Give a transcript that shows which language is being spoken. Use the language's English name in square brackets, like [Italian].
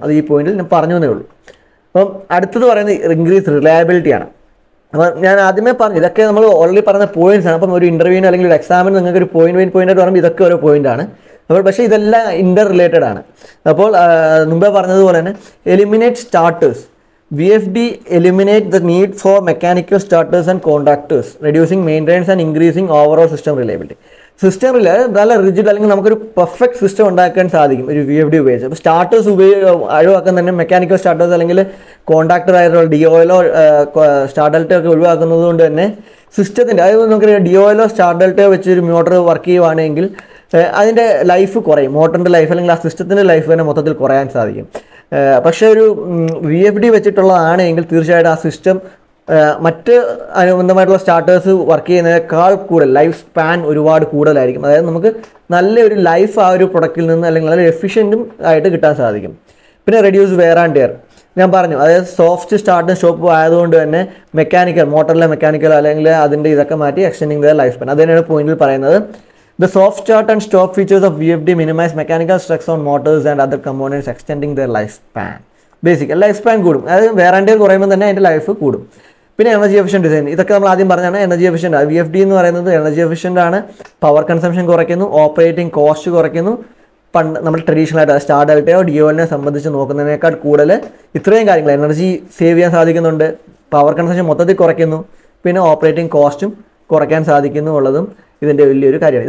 [Malayalam] അത് ഈ പോയിന്റിൽ ഞാൻ പറഞ്ഞു എന്നേ ഉള്ളൂ. അപ്പം അടുത്തത് പറയുന്നത് ഇൻക്രീസ് റിലയബിലിറ്റിയാണ്. അപ്പോൾ ഞാൻ ആദ്യമേ പറഞ്ഞു ഇതൊക്കെ നമ്മൾ ഓൾറെഡി പറഞ്ഞ പോയിന്റ്സ് ആണ്. അപ്പം ഒരു ഇൻ്റർവ്യൂവിന് അല്ലെങ്കിൽ ഒരു എക്സാമിന് നിങ്ങൾക്ക് ഒരു പോയിന്റ് ആയിട്ട് പറയുമ്പോൾ ഇതൊക്കെ ഓരോ പോയിന്റാണ്. അപ്പോൾ പക്ഷേ ഇതെല്ലാം ഇൻ്റർ റിലേറ്റഡ് ആണ്. അപ്പോൾ മുമ്പേ പറഞ്ഞതുപോലെ തന്നെ eliminate starters. [English] VFD eliminate the need for mechanical starters and contactors, reducing maintenance and increasing overall system reliability. [Malayalam] സിസ്റ്റമിൽ നല്ല റിജിഡ് അല്ലെങ്കിൽ നമുക്കൊരു പെർഫെക്റ്റ് സിസ്റ്റം ഉണ്ടാക്കാൻ സാധിക്കും ഒരു VFD ഉപയോഗിച്ച്. അപ്പോൾ സ്റ്റാർട്ടേഴ്സ് ഒഴിവാക്കാൻ തന്നെ മെക്കാനിക്കൽ സ്റ്റാർട്ടേഴ്സ് അല്ലെങ്കിൽ കോൺടാക്ടർ ആയിട്ടുള്ള DOLO സ്റ്റാർഡൽറ്റോ ഒക്കെ ഒഴിവാക്കുന്നത് കൊണ്ട് തന്നെ സിസ്റ്റത്തിൻ്റെ, അതായത് നമുക്കറിയാം DOLO സ്റ്റാർഡൽറ്റോ വെച്ച് ഒരു മോട്ടർ വർക്ക് ചെയ്യുവാണെങ്കിൽ അതിൻ്റെ ലൈഫ് കുറയും, മോട്ടറിൻ്റെ ലൈഫ് അല്ലെങ്കിൽ ആ സിസ്റ്റത്തിൻ്റെ ലൈഫ് തന്നെ മൊത്തത്തിൽ കുറയാൻ സാധിക്കും. പക്ഷേ ഒരു VFD വെച്ചിട്ടുള്ളതാണെങ്കിൽ തീർച്ചയായിട്ടും ആ സിസ്റ്റം മറ്റ് അനുബന്ധമായിട്ടുള്ള സ്റ്റാർട്ടേഴ്സ് വർക്ക് ചെയ്യുന്നതിനേക്കാൾ കൂടുതൽ ലൈഫ് സ്പാൻ ഒരുപാട് കൂടുതലായിരിക്കും. അതായത് നമുക്ക് നല്ലൊരു ലൈഫ് ആ ഒരു പ്രൊഡക്റ്റിൽ നിന്ന് അല്ലെങ്കിൽ നല്ല എഫിഷ്യൻറ്റും ആയിട്ട് കിട്ടാൻ സാധിക്കും. പിന്നെ റെഡ്യൂസ് വെയർ ആൻഡ് ടിയർ ഞാൻ പറഞ്ഞു, അതായത് സോഫ്റ്റ് സ്റ്റാർട്ടും സ്റ്റോപ്പും ആയതുകൊണ്ട് തന്നെ മോട്ടറിലെ മെക്കാനിക്കൽ അല്ലെങ്കിൽ അതിൻ്റെ ഇതൊക്കെ മാറ്റി എക്സ്റ്റെൻഡിങ് ദ ലൈഫ് സ്പാൻ. അത് തന്നെയാണ് പോയിന്റിൽ പറയുന്നത്. [English] The soft start and stop features of VFD minimize mechanical stress on motors and other components, extending their lifespan. [Malayalam] Basic life span കൂടും, അതായത് വെയർ ആൻഡ് ടിയർ കുറയുമ്പോൾ തന്നെ അതിൻ്റെ ലൈഫ് കൂടും. പിന്നെ എനർജി എഫിഷ്യൻറ്റ് ഡിസൈൻ, ഇതൊക്കെ നമ്മൾ ആദ്യം പറഞ്ഞാണ്. എനർജി എഫിഷ്യൻ്റ് VFD എന്ന് പറയുന്നത് എനർജി എഫിഷ്യൻ്റ് ആണ്, പവർ കൺസംഷൻ കുറയ്ക്കുന്നു, ഓപ്പറേറ്റിംഗ് കോസ്റ്റ് കുറയ്ക്കുന്നു. നമ്മൾ ട്രഡീഷണൽ ആയിട്ട് സ്റ്റാർഡൽറ്റയോ DOLനെ സംബന്ധിച്ച് നോക്കുന്നതിനേക്കാൾ കൂടുതൽ ഇത്രയും കാര്യങ്ങൾ എനർജി സേവ് ചെയ്യാൻ സാധിക്കുന്നുണ്ട്, പവർ കൺസംഷൻ മൊത്തത്തിൽ കുറയ്ക്കുന്നു, പിന്നെ ഓപ്പറേറ്റിംഗ് കോസ്റ്റും കുറയ്ക്കാൻ സാധിക്കുന്നു ഉള്ളതും ഇതിൻ്റെ വലിയൊരു കാര്യമാണ്.